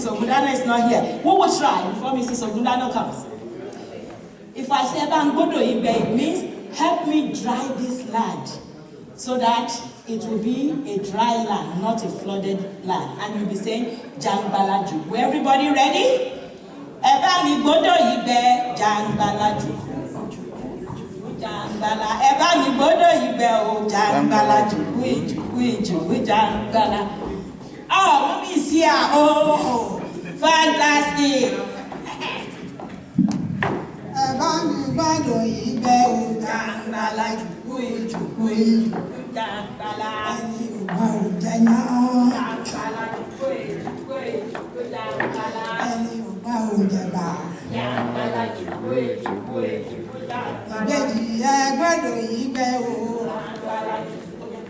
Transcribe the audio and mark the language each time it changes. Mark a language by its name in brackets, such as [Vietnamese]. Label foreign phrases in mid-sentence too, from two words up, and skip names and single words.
[English] Ogundana is not here. We will try before Mrs. Ogundana comes. If I say [Yoruba] Bangodo Ibe, [English] it means help me dry this land so that it will be a dry land, not a flooded land. And you'll be saying Jangbalaju. Everybody ready? [Yoruba] Eba mi godo ibe Jangbalaju. Jangbala. Eba mi godo ibe o Jangbalaju. [English] We Jangbala. Oh, mommy is here. Oh, fantastic. [Yoruba] Gbádùn ìgbẹ́ òjàngbàlà jùkú ìjùkú ìjàngbàlà ẹni ògbà òjẹ̀yà jàngbàlà jùkú ìjùkú ìjàngbàlà ẹni ògbà òjẹ̀bà jàngbàlà jùkú ìjùkú ìjàngbàlà ìbejì gbádùn ìgbẹ́ òjàngbàlà jùkú